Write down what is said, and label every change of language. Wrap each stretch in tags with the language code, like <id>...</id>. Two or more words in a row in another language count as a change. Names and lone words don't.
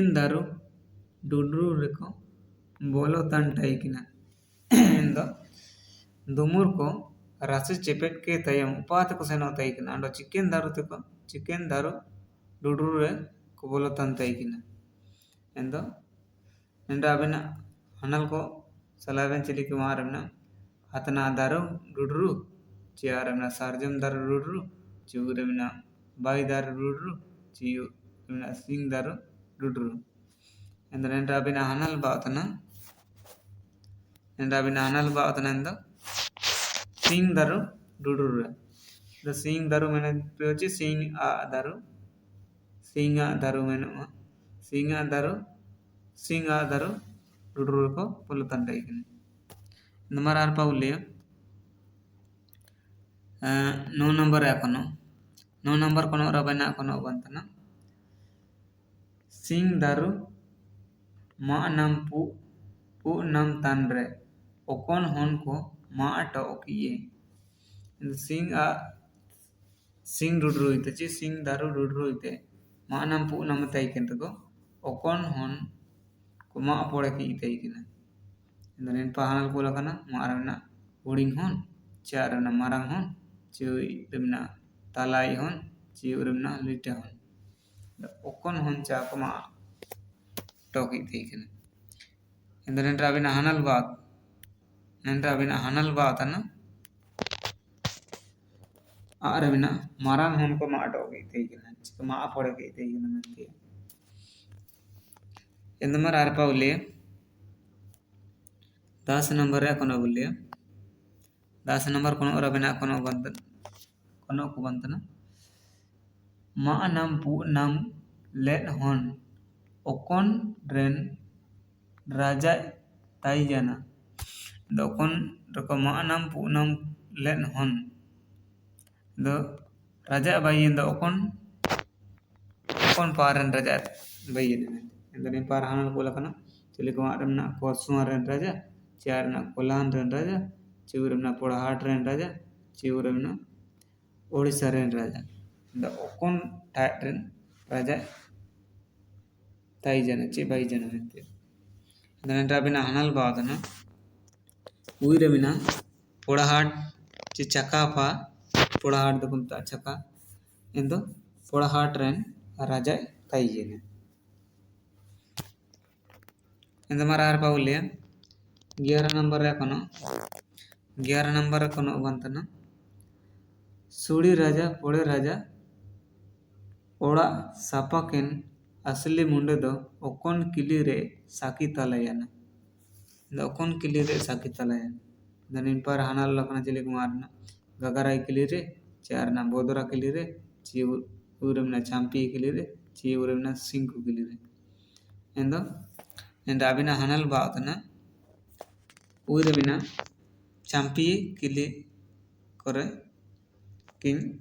<hoc>दारू डुडरू रेको बोलो तन टाइकिना एंदो दुमुर को राशि चेपे के तयम उपात को सेनो ताइकिना अंडो चिकेन दारू डुडरू रे को बोलो तन ताइकिना एंदो एंडा बिना हनल को सलावेन चिली के मारमना हतना दारू डुडरू चियारमना सार्जम दारू डुडरू चिवरेमना बाई दारू डुडरू चिवरेमना सिंह दारू डुडरू एंदरेन राबिना हनल बावतना एंदो सिंह दारू डुडरू रे द सिंह दारू मैंने पियोची सिंह आ दारू मैंने सिंह आ दारू डुडरू को पुलतन टाइकिना नंबर आर पाउलिया 9 नंबर है कोनो 9 नंबर कोनो रबना कोनो बंतना सिंह दारू मा नाम पु नाम तान रे ओकोन होन को मा टोकिए सिंह डुडरू इते ची सिंह दारू डुडरू इते मा नाम पु नाम तैकिन को ओकोन होन को मा पोड़े की तैकिना एंदरेन पहानल को लकना मारना उड़िंग होन चारना मारंग होन चिवरेमना तालाई होन चिवरेमना लिटा होन ओकोन होन चाकमा टोकी तैकिना एंदरेन राबिना हनल बात ना आरबिना मारंग होन को मा टोकी तैकिना चिक मा पोड़े की तैकिना मनती एंदमर आरपा उल्ले 10 नंबर है कोनो बोलिए 10 नंबर कोनो रबिना कोनो को बंतना मा नाम पु नाम लेन होन ओकोन रेन राजा ताई जाना दोकोन रको मा नाम पु नाम लेन होन दो राजा बाई दो ओकोन पारन राजा बाई ᱮᱱᱫᱚ ᱱᱤᱯᱟᱨ ᱦᱟᱱᱟᱞ ᱠᱚ ᱞᱮᱠᱟᱱᱟ ᱪᱤᱞᱤ ᱠᱚ ᱢᱟᱜ ᱨᱮ ᱢᱮᱱᱟᱜ ᱠᱚᱣᱟ ᱥᱩᱣᱟ ᱨᱮᱱ ᱨᱟᱡᱟ, ᱪᱮᱭᱟᱨ ᱨᱮᱱᱟᱜ ᱠᱚᱞᱟᱱ ᱨᱮᱱ ᱨᱟᱡᱟ, चिव रे मेना पोड़ाहाट रेन राजा, चिव रे मेना ओडिशा रेन राजा। द ओकोन टाइट रेन राजा ताई जन चे बाई जन मेंते दनेंटा बिना हनल बादना उई रे बिना पोड़ाहाट चे चकापा पोड़ाहाट द कुंता चका इंदो पोड़ाहाट रेन राजा ताई जन इंदो मारा आर पाउलिया 11 नंबर रे कोनो 11 नंबर रे कोनो बंतना सुड़ी राजा पोड़े राजा ओड़ा सापाकेन असली मुंडे दो ओकोन किली रे साकी तलायाना द ओकोन किली रे साकी तलायाना दनिन पर हानाल लखना चले कुमारना गगराई किली रे चारना बोदरा किली रे ची उरमना चांपी किली रे ची उरमना सिंकु किली रे एंदो एंडाबिना हानाल बातना उरमिना चांपी किली करे किन</hoc>